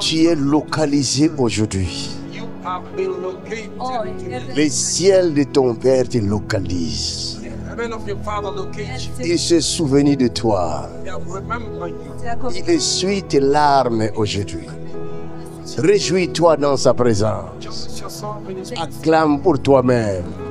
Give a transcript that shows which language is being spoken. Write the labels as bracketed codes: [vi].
[fr] Tu es localisé aujourd'hui. [en] You have been located. [fr] Les ciels de ton Père te localisent. [en] Heaven of your father locates you. [fr] Il se souvient de toi. [en] They have remembered you. [fr] Il essuie tes larmes aujourd'hui. Réjouis-toi dans sa présence. [en] Just yourself in his [fr] Acclame pour toi-même.